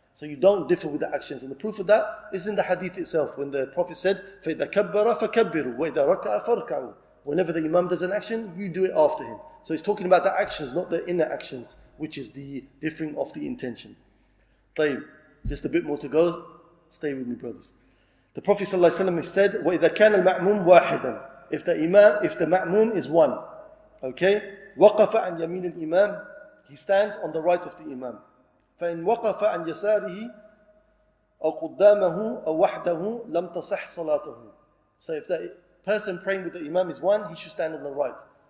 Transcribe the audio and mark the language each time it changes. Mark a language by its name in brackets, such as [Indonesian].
[English] So you don't differ with the actions. And the proof of that is in the hadith itself, when the Prophet said, [Arabic] فَإِذَا كَبَّرَ فَكَبِّرُوا وَإِذَا رَكَعَ فَارْكَعُوا. [English] Whenever the Imam does an action, you do it after him. So he's talking about the actions, not the inner actions, which is the differing of the intention. طيب, just a bit more to go. Stay with me, brothers. The Prophet ﷺ said, [Arabic] وَإِذَا كَانَ الْمَأْمُومُ وَاحِدًا. [English] If the ma'mum is one, okay, [Arabic] وَقَفَ عَنْ يَمِينِ الْإِمَامِ. [English] He stands on the right of the Imam. [Arabic] فَإِنْ وَقَفَ عَنْ يَسَارِهِ أَوْ قُدَّامَهُ أَوْ وَحْدَهُ لَمْ تَصِحْ صَلَاتُهُ. [English] So if the person praying with the Imam is one, he should stand on the right.